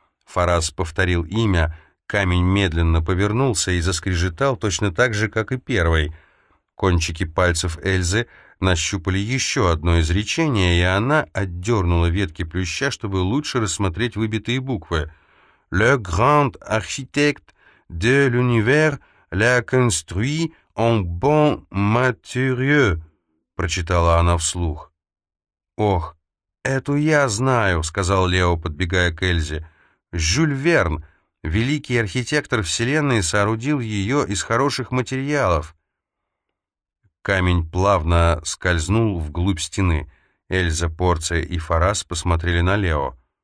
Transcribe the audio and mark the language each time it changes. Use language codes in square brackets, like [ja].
[ru] Фарас повторил имя. Камень медленно повернулся и заскрежетал точно так же, как и первый. Кончики пальцев Эльзы нащупали еще одно изречение, и она отдернула ветки плюща, чтобы лучше рассмотреть выбитые буквы. [fr] «Le grand architecte de l'univers l'a construit en bon matériau», — [ru] прочитала она вслух. «Ох, эту я знаю», — сказал Лео, подбегая к Эльзе. «Жюль Верн, великий архитектор Вселенной, соорудил ее из хороших материалов». Камень плавно скользнул вглубь стены. Эльза, Порция и Фарас посмотрели на Лео.